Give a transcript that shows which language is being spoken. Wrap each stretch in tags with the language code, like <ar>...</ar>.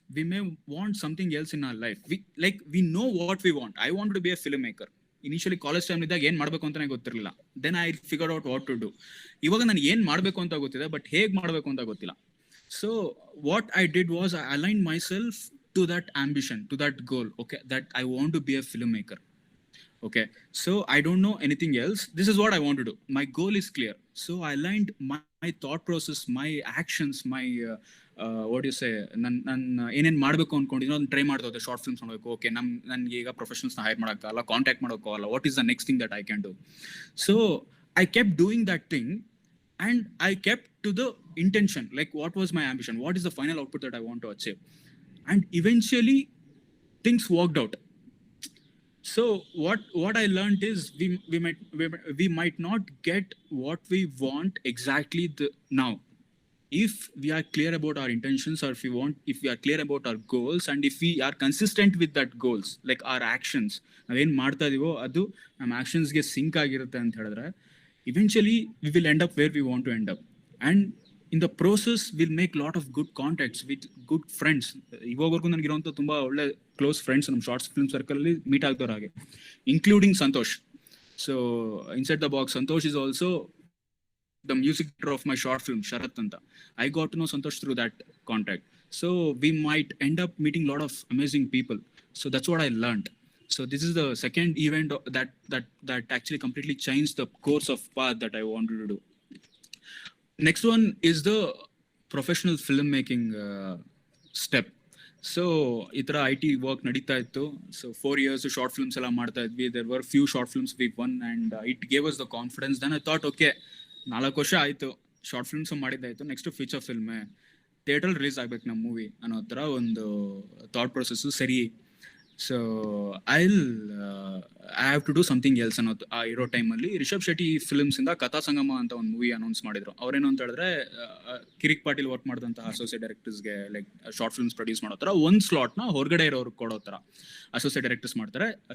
<en>We may want something else in our life. We know what we want. I wanted to be a filmmaker.</en> <kn>Initially college time ಇದ್ದಾಗ ಏನ್ ಮಾಡ್ಬೇಕು ಅಂತಾನೆ ಗೊತ್ತಿರಲಿಲ್ಲ.</kn> <en>Then I figured out what to do.</en> <kn>ಇವಾಗ ನಾನು ಏನ್ ಮಾಡ್ಬೇಕು ಅಂತ ಗೊತ್ತಿದೆ, ಬಟ್ ಹೇಗ್ ಮಾಡ್ಬೇಕು ಅಂತ ಗೊತ್ತಿಲ್ಲ.</kn> <en>So what I did was I aligned myself to that ambition, to that goal. Okay, that I want to be a filmmaker. Okay, so I don't know anything else. This is what I want to do. My goal is clear. So I aligned my thought process, my actions, my what do you say,</en> <kn>ನಾನು ಏನೇನು ಮಾಡಬೇಕು ಅನ್ಕೊಂಡಿದ್ದೀನಿ ಅದನ್ನ try ಮಾಡ್ತಾ ಹೋದೆ. Short films ಮಾಡಬೇಕು, okay, ನನಗೆ ಈಗ ಪ್ರೊಫೆಷನಲ್ಸ್ನ ಹೈರ್ ಮಾಡೋಕ್ಕಾಗಲ್ಲ, ಕಾಂಟ್ಯಾಕ್ಟ್ ಮಾಡೋಕ್ಕಾಗಲ್ಲ,</kn> <en>What is the next thing that I can do? So I kept doing that thing, and I kept to the intention, like what was my ambition, what is the final output that I want to achieve, and eventually things worked out. So what I learned is we might not get what we want exactly now. If we are clear about our intentions, or if we are clear about our goals, and if we are consistent with that goals, like our actions,</en> <kn>ನಾವೇನ್ ಮಾಡ್ತಾ ಇದೀವೋ ಅದು ನಮ್ಮ ಆಕ್ಷನ್ಸ್ಗೆ sync ಆಗಿರುತ್ತೆ ಅಂತ ಹೇಳಿದ್ರೆ,</kn> <en>eventually we will end up where we want to end up, and in the process we'll make lot of good contacts with good friends.</en> <kn>ಇವಾಗವರೆಗೂ ನನಗಿರುವಂಥ ತುಂಬಾ ಒಳ್ಳೆ close friends ನಮ್ಮ ಶಾರ್ಟ್ಸ್ ಫಿಲ್ಮ್ ಸರ್ಕಲ್ ಅಲ್ಲಿ ಮೀಟ್ ಆಗ್ದವ್ರ ಹಾಗೆ, including Santosh.</kn> <en>So inside the box Santosh is also the music director of my short film Sharat anta. I got to know Santosh through that contact. So we might end up meeting a lot of amazing people. So that's what I learned. So this is the second event that actually completely changed the course of path that I wanted to do. Next one is the professional filmmaking step.</en> <kn>So itra IT work nadita ittu. So 4 years short films ella ಮಾಡ್ತಾ ಇದ್ವಿ.</kn> <en>There were few short films we won, and it gave us the confidence. Then I thought, okay,</en> <kn>4 ವರ್ಷ ಆಯ್ತು, short films ಮಾಡಿದ್ದಾಯ್ತು, next feature ಫಿಲ್ಮೇ theatre release ಆಗ್ಬೇಕು ನಮ್ಮ movie ಅನ್ನೋ ಥರ ಒಂದು thought process ಸರಿ.</kn> <en>so I have to do something else</en> <kn>ಅನ್ನೋದು ಆ ಇರೋ ಟೈಮಲ್ಲಿ ರಿಷಬ್ ಶೆಟ್ಟಿ ಫಿಲ್ಮ್ಸಿಂದ ಕಥಾ ಸಂಗಮ ಅಂತ ಒಂದು ಮೂವಿ ಅನೌನ್ಸ್ ಮಾಡಿದ್ರು. ಅವ್ರೇನು ಅಂತ ಹೇಳಿದ್ರೆ ಕಿರಿಕ್ ಪಾಟೀಲ್ ವರ್ಕ್ ಮಾಡಿದಂತಹ associate ಡೈರೆಕ್ಟರ್ಸ್ಗೆ like short films produce ಮಾಡೋ ಥರ ಒಂದು ಸ್ಲಾಟ್ನ ಹೊರಗಡೆ ಇರೋರು ಕೊಡೋ ಥರ ಅಸೋಸಿಯೇಟ್ ಡೈರೆಕ್ಟರ್ಸ್ ಮಾಡ್ತಾರೆ.</kn>